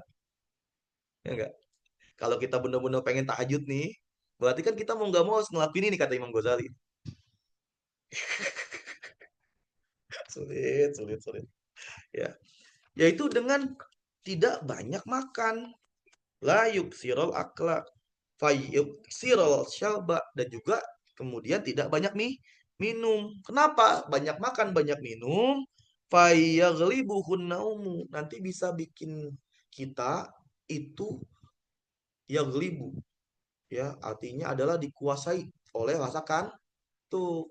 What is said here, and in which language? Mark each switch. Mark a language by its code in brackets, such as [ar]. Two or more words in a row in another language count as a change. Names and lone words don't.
[id] Ya enggak? Kalau kita benar-benar pengen tahajud nih, berarti kan kita mau nggak mau harus ngelakuin ini kata Imam Ghazali. Sulit. Ya. Yaitu dengan tidak banyak makan. [ar] La yuksirul akla sirol syalba, [id] dan juga kemudian tidak banyak minum. Kenapa? Banyak makan, banyak minum. [ar] Fayaghlibuhun naumu, [id] nanti bisa bikin kita itu yaghlibu, ya, artinya adalah dikuasai oleh rasa kantuk.